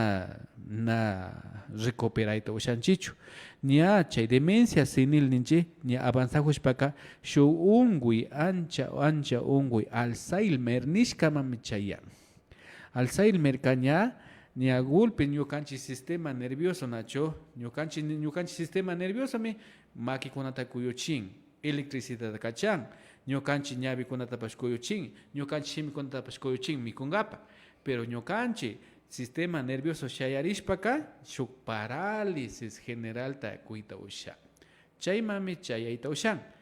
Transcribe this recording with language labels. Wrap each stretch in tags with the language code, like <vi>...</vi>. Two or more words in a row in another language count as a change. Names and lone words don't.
<qu>na recuperayta ushanchichu ña chay</qu> <es>demencia senil</es> <qu>ninchik ña avanzajushpaka shuk unguy ancha unguy Alzheimer nishkamami chayan Alzheimer ka ña golpe ñukanchik</qu> <es>sistema nervioso</es> <qu>nacho ñukanchik</qu> <es>sistema nervioso</es> <qu>mi makikunata kuyuchin electricidad kachan ñukanchik ñavikunatapash kuyuchin ñukanchik shimikunatapash kuyuchin mikungapa pero ñukanchik</qu> <es>sistema nervioso</es> <qu>shayarishpaka shuk</qu> <es>parálisis general</es> <qu>ta kuyta usha chaymami chayayta ushan</qu>